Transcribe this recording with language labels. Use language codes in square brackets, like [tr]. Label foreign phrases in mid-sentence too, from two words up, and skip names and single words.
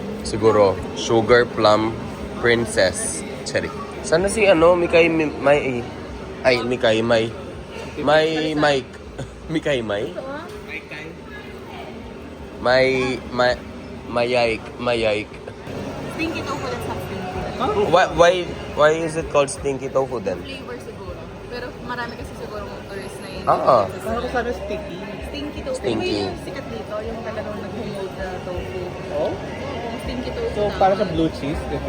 [en] Siguro, sugar plum princess. [tl] Cherry. Sana si Mikay May. Ay, Mikay May. Mike. Mikay May? Mayike. [en] Stinky tofu that's not stinky. Why is it called stinky tofu then? [tl] Flavor siguro. Pero marami kasi siguro mga tourists na yun. Oo. Parang ko sana sticky. [en] Stinky tofu. Stinky. [tl] May yung sikat dito, yung talagang nag-homemade na tofu. Oh? Yung [en] stinky tofu So, [tl] na. para sa [en] blue cheese, [tl] diba?